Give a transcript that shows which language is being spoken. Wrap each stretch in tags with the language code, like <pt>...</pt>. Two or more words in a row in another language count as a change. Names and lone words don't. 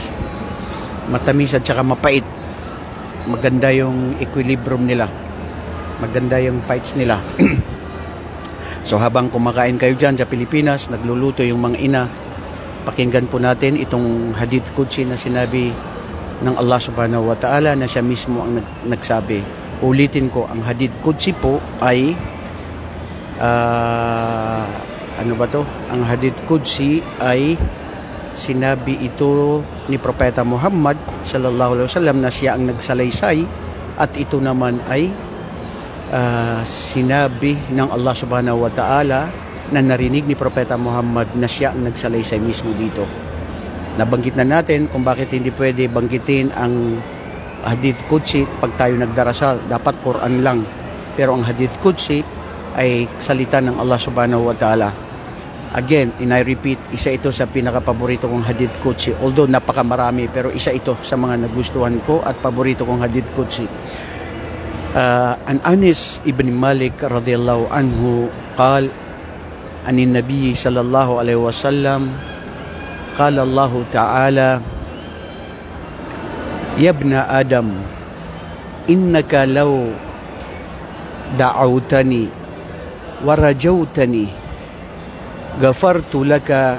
<tl>Matamis at saka mapait. Maganda yung equilibrium nila. Maganda yung fights nila. So habang kumakain kayo dyan sa Pilipinas, nagluluto yung mga ina, pakinggan po natin itong</tl> <ar>حديث قدسي</ar> <tl>na sinabi ng Allah</tl> <ar>سبحانه وتعالى</ar> <tl>na siya mismo ang nagsabi. Ulitin ko, ang</tl> <ar>حديث قدسي</ar> <tl>po ay ano ba to? Ang</tl> <ar>حديث قدسي</ar> <tl>ay sinabi ito ni Propeta Muhammad</tl> <ar>صلى الله عليه وسلم</ar> <tl>na siya ang nagsalaysay, at ito naman ay sinabi ng Allah</tl> <ar>سبحانه وتعالى</ar> <tl>na narinig ni Propeta Muhammad na siya ang nagsalaysay mismo dito. Nabanggit na natin kung bakit hindi pwede banggitin ang</tl> <ar>حديث قدسي,</ar> <tl>pag tayo nagdarasal, dapat Quran lang. Pero ang</tl> <ar>حديث قدسي</ar> <tl>ay salita ng Allah</tl> <ar>سبحانه وتعالى.</ar> <en>Again, and I repeat,</en> <tl>isa ito sa pinaka-paborito kong</tl> <ar>حديث قدسي.</ar> <tl>Although napakamarami, pero isa ito sa mga nagustuhan ko at paborito kong</tl> <ar>حديث قدسي. عن أنس بن مالك رضي الله عنه قال عن النبي صلى الله عليه وسلم قال الله تعالى يا ابن آدم إنك لو دعوتني ورجوتني غفرت لك</ar>